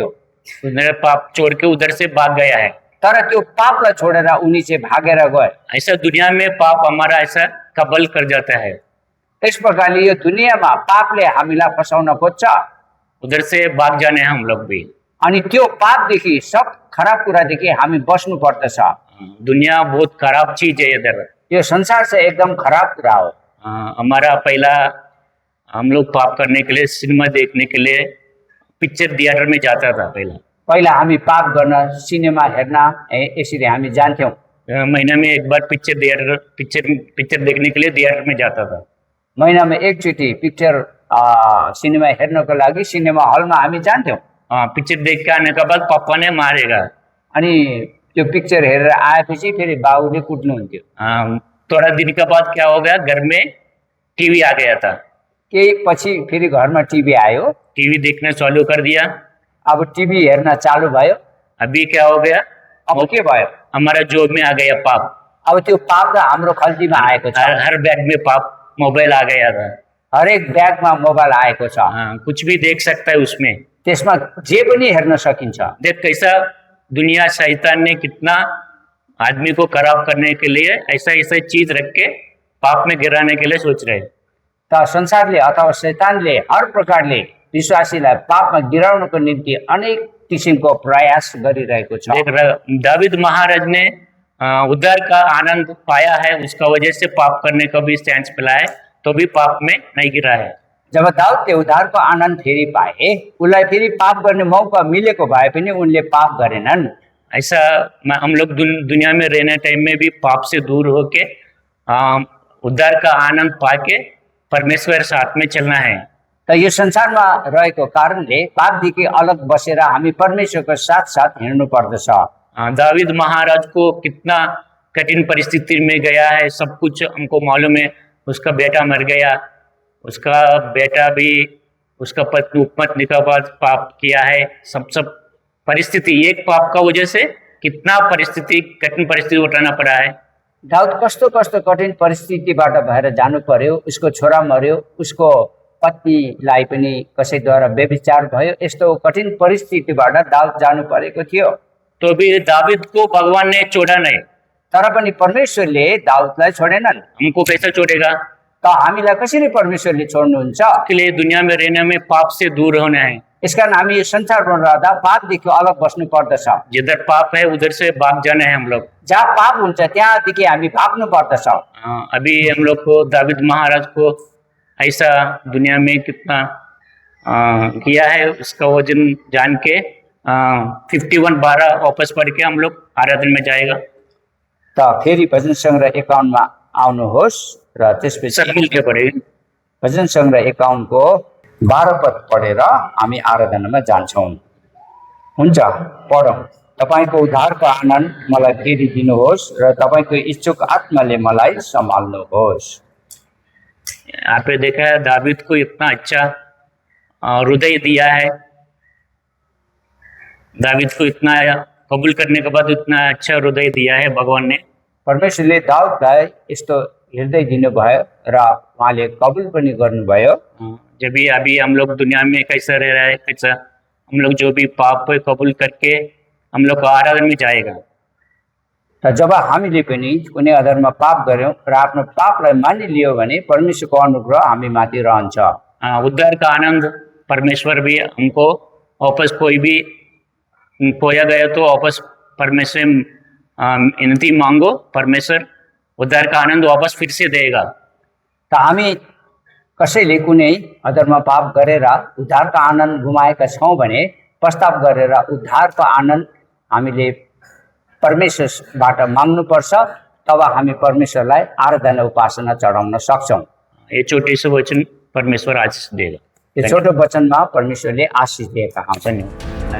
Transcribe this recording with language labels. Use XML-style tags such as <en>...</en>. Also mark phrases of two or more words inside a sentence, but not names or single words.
<hi>उधर पाप छोड़ के उधर से भाग गया है।</hi> <ne>तर त्यो पापलाई छोडेर उनी चाहिँ भागेर गए।</ne> <hi>ऐसा दुनिया में पाप हमारा ऐसा कबल कर जाता है,</hi> <ne>यस प्रकारले यो दुनियाँमा पापले हामीलाई फसाउन खोज्छ,</ne> <hi>उधर से भाग जाने हैं हम लोग भी।</hi> <ne>अनि त्यो पापदेखि, सब खराब कुरादेखि हामी बस्नु पर्दछ।</ne> <hi>दुनिया बहुत खराब चीज है इधर।</hi> <ne>यो संसार चाहिँ एकदम खराब कुरा हो।</ne> <hi>हमारा पहला हम लोग पाप करने के लिए सिनेमा देखने के लिए पिक्चर थिएटर में जाता था।</hi> <ne>पहिला हामी पाप गर्न सिनेमा हेर्न यसरी हामी जान्थ्यौँ।</ne> <hi>महीने में एक बार पिक्चर देखने के लिए थिएटर में जाता था।</hi> <ne>महिनामा एकचोटि पिक्चर सिनेमा हेर्नको लागि सिनेमा हलमा हामी जान्थ्यौँ।</ne> <hi>पिक्चर देख के आने के बाद पापा ने मारेगा,</hi> <ne>अनि त्यो पिक्चर हेरेर आएपछि फेरि बाबुले कुट्नुहुन्थ्यो।</ne> <hi>थोड़ा दिन के बाद क्या हो गया, घर में टीवी आ गया था।</hi> <ne>केही पछि फेरि घरमा टिभी आयो,</ne> <hi>टीवी देखना चालू कर दिया।</hi> <ne>अब टिभी हेर्न चालु भयो।</ne> <hi>अभी क्या हो गया,</hi> <ne>अब के भयो,</ne> <hi>हमारा जॉब में आ गया पाप।</hi> <ne>अब त्यो पाप त हाम्रो खल्तीमा आएको छ।</ne> <hi>हर बैग में पाप, मोबाइल आ गया था।</hi> <ne>हरेक ब्यागमा मोबाइल आएको छ,</ne> <hi>कुछ भी देख सकता है उसमें।</hi> <ne>त्यसमा जे पनि हेर्न सकिन्छ।</ne> <hi>देख कैसा दुनिया, शैतान ने कितना आदमी को खराब करने के लिए ऐसा ऐसा चीज रख के पाप में गिराने के लिए सोच रहे।</hi> <ne>त संसारले अथवा शैतानले हर प्रकारले विश्वासीलाई पापमा गिराउनको निम्ति अनेक किसिमको प्रयास गरिरहेको छ।</ne> <hi>दाऊद महाराज ने उद्धार का आनंद पाया है, उसका वजह से पाप करने का भी चांस मिला है, तो भी पाप में नहीं गिरा है।</hi> <ne>जब दाउदले उद्धारको आनन्द फेरि पाए, उसलाई फेरि पाप गर्ने मौका मिलेको भए पनि उनले पाप गरेनन्।</ne> <hi>ऐसा हम लोग दुनिया में रहने टाइम में भी पाप से दूर होके उद्धार का आनंद पाके परमेश्वर साथ में चलना है।</hi> <ne>त यो संसारमा रहेको कारणले पापदेखि अलग बसेर हामी परमेश्वरको साथ साथ हिँड्नु पर्दछ।</ne> <hi>दाऊद महाराज को कितना कठिन परिस्थिति में गया है, सब कुछ हमको मालूम है। उसका बेटा मर गया, उसका बेटा भी, उसका पत्नी उपपत्नी का बाद पाप किया है। सब परिस्थिति, एक पाप का वजह से कितना कठिन परिस्थिति उठाना पड़ा है।</hi> <ne>दाउद कस्तो कस्तो कठिन परिस्थितिबाट भएर जानु पर्यो। उसको छोरा मर्यो, उसको पत्नीलाई पनि कसैद्वारा व्यभिचार भयो। यस्तो कठिन परिस्थितिबाट दाउद जानु परेको थियो।</ne> <hi>तो भी दाऊद को भगवान ने छोड़ा नहीं।</hi> <ne>तर पनि परमेश्वरले दाउदलाई छोडेनन्।</ne> <hi>हमको कैसे छोड़ेगा?</hi> <ne>त हामीलाई कसरी परमेश्वरले छोड्नुहुन्छ?</ne> <hi>के लिए दुनिया में रहने में पाप से दूर होना है।</hi> <ne>यसकारण हामी संसारमा रहँदा पापदेखि अलग बस्नु पर्दछ।</ne> <hi>जिधर पाप है उधर से भाग जाना है हम लोग।</hi> <ne>जहाँ पाप हुन्छ त्यहाँदेखि हामी भाग्नु पर्दछ।</ne> <hi>अभी हम लोग को दाऊद महाराज को ऐसा दुनिया में कितना किया है, उसका वजन जान के 51:12 वापस पढ़ के हम लोग आराधना में जाएगा।</hi> <ne>त फेरि भजन सङ्ग्रह 51 मा आउनुहोस् र</ne> <hi>सब</hi> <ne>त्यसपछि</ne> <hi>मिलके पढ़ेगा।</hi> <ne>भजन सङ्ग्रह 51 को 12 पद पढेर हामी आराधनामा जान्छौँ। हुन्छ, पढौँ। तपाईँको उद्धारको आनन्द मलाई फेरि दिनुहोस् र तपाईँको इच्छुक आत्माले मलाई सम्हाल्नुहोस्।</ne> <hi>यहाँ पे देखा है दाऊद को इतना अच्छा हृदय दिया है। दाऊद को इतना कबूल करने के बाद इतना अच्छा हृदय दिया है भगवान ने।</hi> <ne>परमेश्वरले दाउदलाई यस्तो हृदय दिनुभयो र उहाँले कबुल पनि गर्नुभयो।</ne> <hi>जब भी अभी हम लोग दुनिया में कैसा रह रहा है, कैसा हम लोग जो भी पाप है कबूल करके हम लोग आराधना में जाएगा।</hi> <ne>त जब हामीले पनि कुनै अधरमा पाप गर्यौँ र आफ्नो पापलाई मानिलियो भने परमेश्वरको अनुग्रह हामी माथि रहन्छ।</ne> <hi>उद्धार का आनंद परमेश्वर भी हमको वापस, कोई भी खोया गया तो वापस परमेश्वर विनती मांगो, परमेश्वर उद्धार का आनंद वापस फिर से देगा।</hi> <ne>त हामी कसैले कुनै अधर्म पाप गरेर उद्धारको आनन्द गुमाएका छौँ भने प्रस्ताव गरेर उद्धारको आनन्द हामीले परमेश्वरबाट माग्नुपर्छ। तब हामी परमेश्वरलाई आराधना उपासना चढाउन सक्छौँ।</ne> <hi>ये छोटे से वचन परमेश्वर आशीष देगा।</hi> <ne>यो छोटो वचनमा परमेश्वरले आशिष दिएका हुन्छन्।</ne>